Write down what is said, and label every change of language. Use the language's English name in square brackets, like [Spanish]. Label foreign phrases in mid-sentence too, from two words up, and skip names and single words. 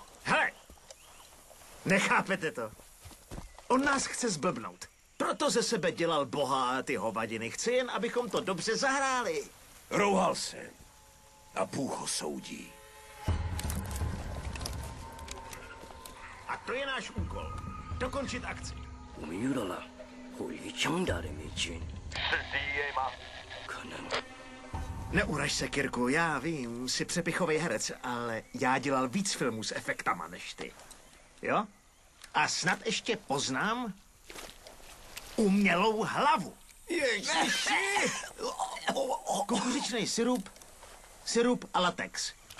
[Czech] Hele! Nechápete to? On nás chce zblbnout. Proto ze sebe dělal boha a ty hovadiny. Chce jen, abychom to dobře zahráli. Rouhal se. A Bůh ho soudí. A to je náš úkol. Dokončit akci. [Chinese] 我们遇到了火力强大的美军。是 DEA 吗？可能。 [Czech] Neuraž se, Kirku, já vím, jsi přepichovej herec, ale já dělal víc filmů s efektama než ty. Jo? A snad ještě poznám umělou hlavu. Ježiši! Kukuřičnej sirup a latex.